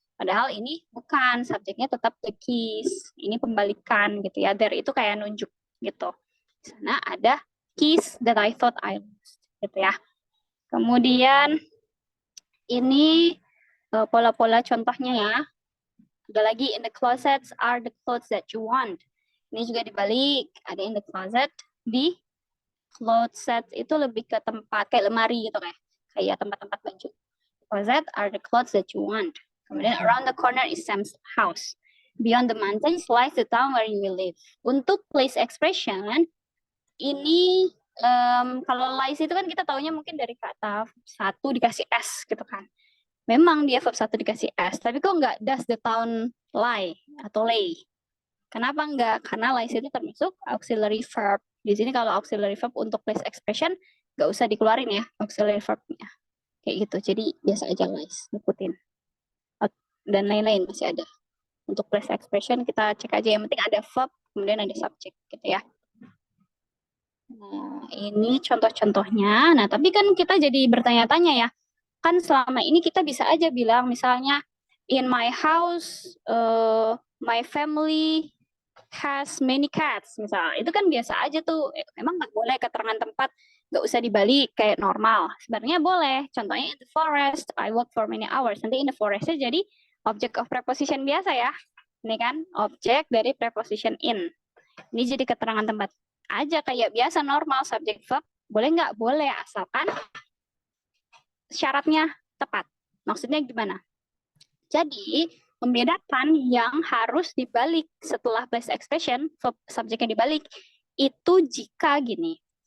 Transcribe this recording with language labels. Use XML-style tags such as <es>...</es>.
<id>Padahal ini bukan, subjeknya tetap the keys. Ini pembalikan gitu ya. There itu kayak nunjuk gitu. Di sana ada keys that I thought I lost gitu ya. Kemudian ini pola-pola contohnya ya. Ada lagi,</id> <en>in the closets are the clothes that you want.</en> <id>Ini juga dibalik, ada in the closet, di closet itu lebih ke tempat, kayak lemari gitu kayak tempat-tempat baju.</id> <en>Closet are the clothes that you want.</en> <id>Kemudian</id> <en>around the corner is Sam's house. Beyond the mountains lies the town where you will live.</en> <id>Untuk place expression, ini kalau lies itu kan kita taunya mungkin dari kata satu dikasih S gitu kan. Memang dia verb satu dikasih S, tapi kok nggak</id> <en>does the town lie</en> <id>atau lay? Kenapa nggak? Karena lies itu termasuk auxiliary verb. Di sini kalau auxiliary verb untuk place expression nggak usah dikeluarin ya auxiliary verbnya. Kayak gitu. Jadi biasa aja lies, ikutin. Dan lain-lain masih ada. Untuk place expression kita cek aja, yang penting ada verb, kemudian ada subject gitu ya. Nah, ini contoh-contohnya. Nah, tapi kan kita jadi bertanya-tanya ya. Kan selama ini kita bisa aja bilang misalnya</id> <en>in my house my family has many cats</en> <id>misalnya. Itu kan biasa aja tuh. Emang nggak boleh keterangan tempat, nggak usah dibalik kayak normal. Sebenarnya boleh. Contohnya</id> <en>in the forest I walk for many hours.</en> <id>Nanti in the forestnya jadi object of preposition biasa ya. Ini kan objek dari preposition in. Ini jadi keterangan tempat aja kayak biasa normal subject verb. Boleh nggak? Boleh, asalkan syaratnya tepat. Maksudnya gimana? Jadi, membedakan yang harus dibalik setelah place expression, verb subjeknya dibalik, itu jika gini.</id>